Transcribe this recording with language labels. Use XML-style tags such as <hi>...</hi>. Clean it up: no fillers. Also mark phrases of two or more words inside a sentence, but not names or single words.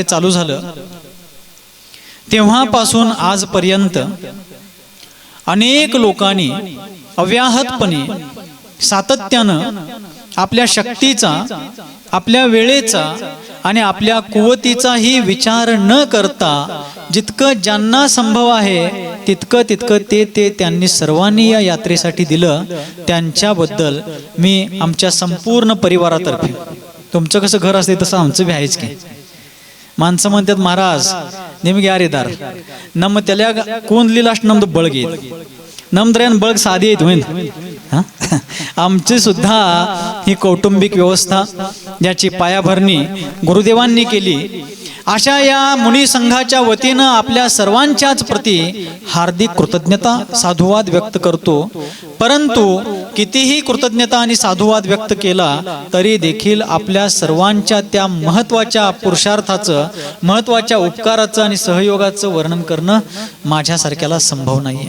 <mr>चालू झालं, तेव्हापासून आजपर्यंत अनेक लोकांनी अव्याहतपणे सातत्यानं आपल्या शक्तीचा, आपल्या वेळेचा आणि आपल्या कुवतीचाही विचार न करता जितकं ज्यांना संभव आहे तितकं ते त्यांनी सर्वांनी या यात्रेसाठी दिलं। त्यांच्याबद्दल मी आमच्या संपूर्ण परिवारातर्फे, तुमचं कसं घर असते तसं आमचं बी आहेच की। माणसं म्हणतात महाराज</mr> <kn>निಮಗೆ ಯಾರಿದ್ದಾರೆ ನಮ್ಮ ತಲೆಯಾಗ ಕೂದಲಿಲ್ಲ ಅಷ್ಟು ನಮ್ದು ಬಳಗ ಐತಿ, ನಮ್ದ್ರ ಏನು ಬಳಗ ಸಾधी ಐತಿ होईन।</kn> <mr>आमची सुद्धा ही कौटुंबिक व्यवस्था ज्याची पायाभरणी गुरुदेवांनी केली, अशा या मुनी संघाच्या वतीनं आपल्या सर्वांच्याच प्रती हार्दिक कृतज्ञता, साधुवाद व्यक्त करतो। परंतु कितीही कृतज्ञता आणि साधुवाद व्यक्त केला तरी देखील आपल्या सर्वांच्या त्या महत्त्वाच्या पुरुषार्थाचं, महत्त्वाच्या उपकाराचं आणि सहयोगाचं वर्णन करणं माझ्यासारख्याला संभव नाहीये।</mr>